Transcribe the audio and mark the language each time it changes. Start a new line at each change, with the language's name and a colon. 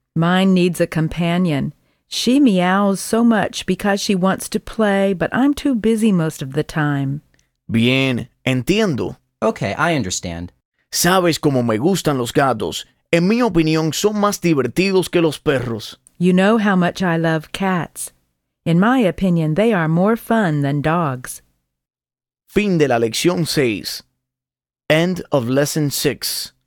English: Mine needs a companion. She meows so much because she wants to play, but I'm too busy most of the time.
Spanish: Bien, entiendo.
English: Okay, I understand.
Spanish: Sabes cómo me gustan los gatos. En mi opinión, son más divertidos que los perros.
English: You know how much I love cats. In my opinion, they are more fun than dogs.
Spanish: Fin de la lección 6.
English: End of lesson 6.